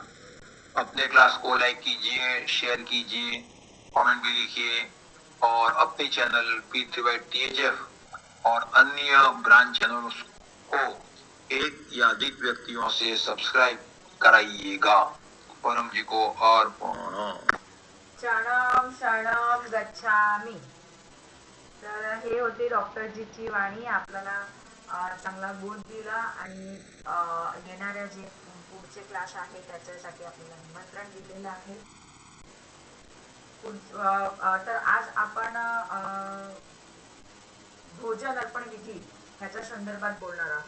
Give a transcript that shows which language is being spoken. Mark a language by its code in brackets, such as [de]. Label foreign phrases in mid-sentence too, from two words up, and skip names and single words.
[hi] अपने क्लास को लाइक कीजिए, शेयर कीजिए, कमेंट भी लिखिए और अपने चैनल P3Y THF और अन्य ब्रांच चैनलों को एक या अधिक व्यक्तियों से सब्सक्राइब कराइएगा। परम जी को अर्पण। [pi] शरणम शरणम गच्छामि। [mr] तर हे होते डॉक्टरजीची वाणी. आपल्याला चांगला बोध दिला आणि येणाऱ्या जे पुढचे क्लास आहे त्याच्यासाठी आपल्याला निमंत्रण दिलेलं आहे. तर आज आपण भोजन अर्पण विधी ह्याच्या संदर्भात बोलणार आहोत.